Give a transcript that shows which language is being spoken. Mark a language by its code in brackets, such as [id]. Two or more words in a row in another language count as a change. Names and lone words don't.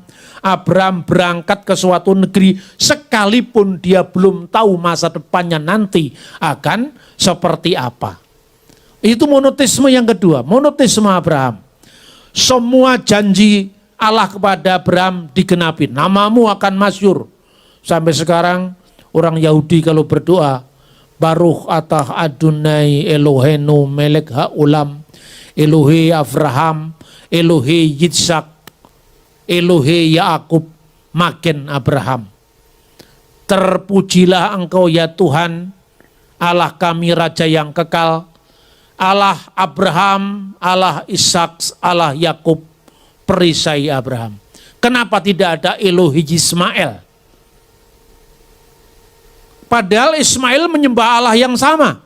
[id] Abraham berangkat ke suatu negeri sekalipun dia belum tahu masa depannya nanti akan seperti apa. Itu monoteisme yang kedua, monoteisme Abraham. Semua janji Allah kepada Abraham digenapi. Namamu akan masyhur. Sampai sekarang orang Yahudi kalau berdoa, [he] ברוך אתה אדני אלהינו מלך העולם, אלהי אברהם, אלהי יצחק, אלהי יעקב, מגן אברהם. [id] Terpujilah engkau ya Tuhan, Allah kami Raja yang kekal, Allah Abraham, Allah Ishak, Allah Yakub, perisai Abraham. Kenapa tidak ada [he] אלהי ישמעאל? [id] Padahal Ismail menyembah Allah yang sama.